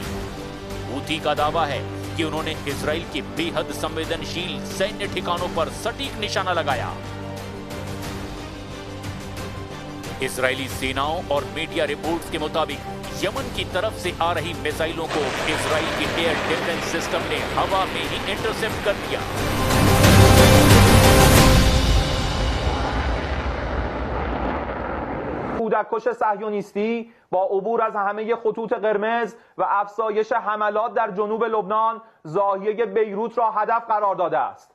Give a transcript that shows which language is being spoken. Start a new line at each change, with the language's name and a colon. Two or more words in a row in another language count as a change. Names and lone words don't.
Hindi: हूथी का दावा है कि उन्होंने इजराइल के बेहद संवेदनशील सैन्य ठिकानों पर सटीक निशाना लगाया। इजरायली सेनाओं और
English: media reports
Hindi: के मुताबिक यमन की तरफ से आ रही मिसाइलों को इजराइल के
English: air defense system
Hindi: ने हवा में ही इंटरसेप्ट कर दिया।
Persian: کودککش صهیونیستی با عبور از همه خطوط قرمز و افزایش حملات در جنوب لبنان زاویه بیروت را هدف قرار داده است.